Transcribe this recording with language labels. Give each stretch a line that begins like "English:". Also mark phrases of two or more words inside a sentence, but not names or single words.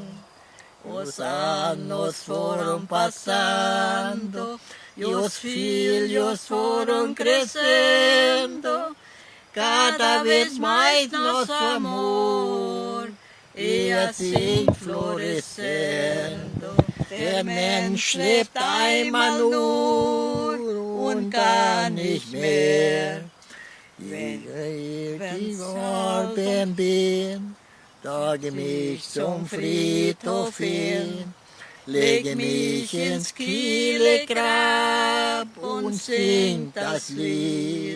Portuguese: Os anos foram passando e os filhos foram crescendo. Cada vez mais nosso amor e assim florescendo.
German: Der Mensch lebt einmal nur und gar nicht mehr. Wenn ich gestorben bin, trage mich zum Friedhof hin, lege mich ins Kiele Grab und sing das Lied.